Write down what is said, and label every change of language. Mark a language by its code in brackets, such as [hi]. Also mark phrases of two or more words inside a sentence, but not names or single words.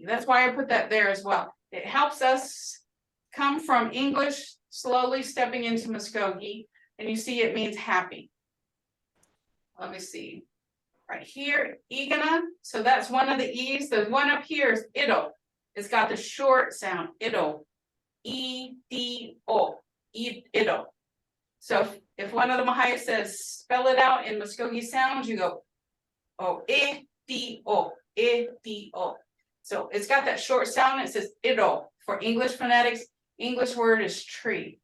[en] That's why I put that there as well. It helps us come from English slowly stepping into Muskogee, and you see it means happy. Let me see. Right here, Igana, so that's one of the E's. The one up here is Ido. It's got the short sound, Ido. E-D-O, Ido. So if one of the Mvhayv says, spell it out in Muskogee sounds, you go, oh, E-D-O, E-D-O. So it's got that short sound, it says Ido. For English phonetics, English word is tree.